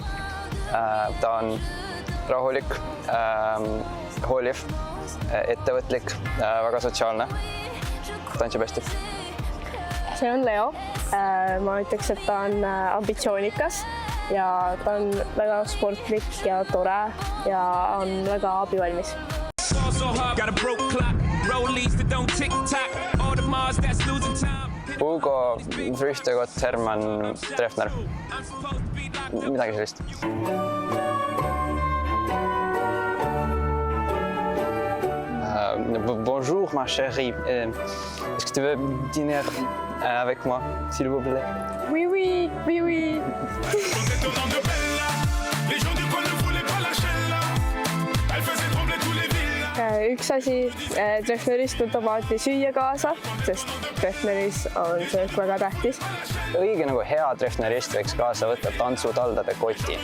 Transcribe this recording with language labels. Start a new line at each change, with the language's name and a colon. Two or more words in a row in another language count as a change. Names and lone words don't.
Estonian: Ta on rahulik, hooliv, ettevõtlik, väga sotsiaalne, tantsib hästi. See on Leo. Ma ütleks, et ta on ambitsioonikas ja ta on väga sportlik ja tore ja on väga abivalmis.
English: Got a broke clock, rollies that don't tick-tock, all the Mars that's losing time.
Estonian: Hugo Frühtegott, Hermann Treffner. Midagi sellist.
French: Bonjour ma chérie. Est-ce que tu veux dîner avec moi, s'il vous plaît? Oui, oui, oui, oui.
Estonian: Üks asi, Treffnerist võtab alati süüa kaasa, sest Treffneris on söök väga tähtis. Õige nagu hea Treffnerist võiks kaasa võtta tantsutaldade koti.